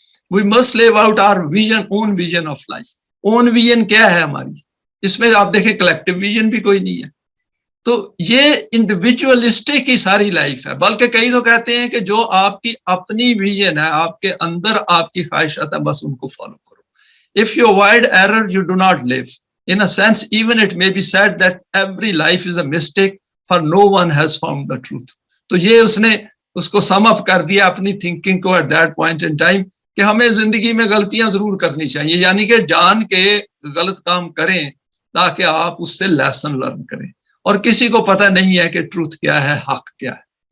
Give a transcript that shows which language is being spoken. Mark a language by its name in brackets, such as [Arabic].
[English] We must live out our vision, own vision of life. Own vision [Urdu] क्या है हमारी? इसमें आप देखें [English] collective vision [Urdu] भी कोई नहीं है. تو یہ انڈیویجولسٹک کی ساری لائف ہے. بلکہ کئی تو کہتے ہیں کہ جو آپ کی اپنی ویژن ہے, آپ کے اندر آپ کی خواہشات ہیں, بس ان کو فالو کرو. [English] If you avoid error, you do not live. In a sense, even it may be said that every life is a mistake, for no one has found the truth. [Urdu] تو یہ اس نے اس کو سم اپ کر دیا اپنی تھنکنگ کو [English] at that point in time [Urdu] کہ ہمیں زندگی میں غلطیاں ضرور کرنی چاہیے, یعنی کہ جان کے غلط کام کریں تاکہ آپ اس سے [English] lesson learn [Urdu] کریں. اور کسی کو پتہ نہیں ہے کہ ٹروتھ کیا ہے, حق کیا ہے.